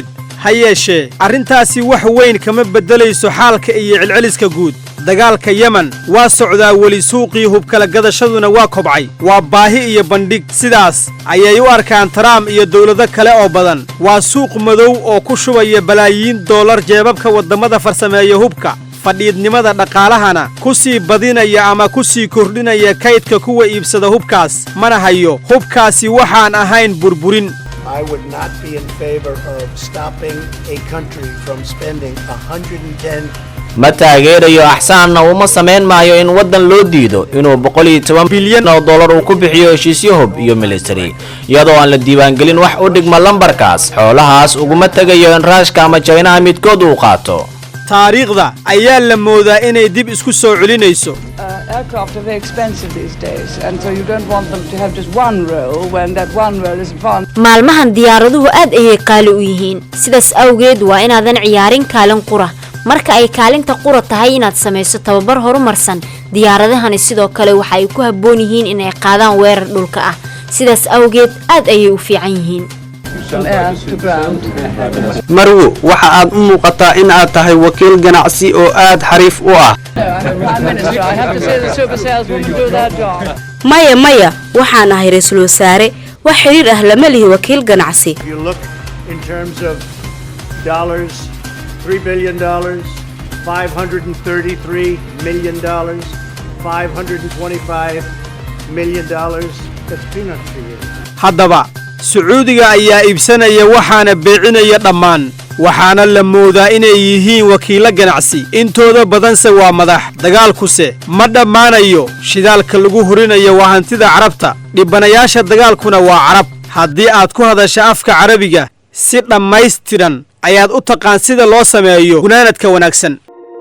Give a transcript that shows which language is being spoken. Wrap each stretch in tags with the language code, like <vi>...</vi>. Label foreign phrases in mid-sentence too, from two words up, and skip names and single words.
<so>ha yeeshee arrintaasi wax weyn kama beddelayso xaalka iyo celceliska guud dagaalka yemen waa socdaa weli suuqii hubkala gadashaduna waa kobcay waa baahi iyo bandhig sidaas ayay u arkaan Trump iyo dawlado kale oo badan waa suuq madow oo ku shubaya balaayiin dollar jeebabka wadamada farsameeya hubka fadhiidnimada dhaqaalahana ku sii badinaya ama ku sii kordhinaya kaydka kuwa iibsada hubkaas mana hayo hubkaasi waxaan ahayn burburin</so> <en>I would not be in favor of stopping a country from spending 110</en> <so>ma taageerayo axsaanna uma samayn maayo in waddan loo diido inuu 110 bilyan oo dollar uu ku bixiyo heshiisyo hub iyo military iyadoo aan la diiwaangelin wax u dhigma lambarkaas xoolahaas uguma tagayo in raashka ama China midkood uu qaato taariikhda ayaa la moodaa inay dib isku soo celinayso</so> <en>Aircraft are very expensive these days, and so you don't want them to have just one roll when that one roll is advanced.</en> <so>maalmahan diyaaraduhu aad ayay qaali u yihiin sidaas awgeed waa inaadan ciyaarin kaalin qura marka ay kaalinta qura tahay inaad samayso tababar horumarsan diyaaradahani sidoo kale waxa ay ku habboon yihiin inay qaadaan weerar dhulka ah sidaas awgeed aad ayay u fiican yihiin marwo waxa aad u muuqataa in aad tahay wakiil ganacsi oo aad xariif u ah maya waxaan ahay ra'iisul wasaare wax xiriir ah lama lihi wakiil ganacsi</so> <en>$3 billion, $533 million, $525 million. That's peanuts for you.</en> <so>haddaba sacuudiga ayaa iibsanaya waxaana beecinaya dhammaan waxaana la moodaa inay yihiin wakiilo ganacsi intooda badanse waa madax dagaalkuse ma dhammaanayo shidaalka lagu horinayo waa hantida carabta dhibanayaasha dagaalkuna waa carab haddii aad ku hadasha afka carabiga si dhammaystiran ayaad u taqaan sida loo sameeyo gunaanadka wanaagsan</so>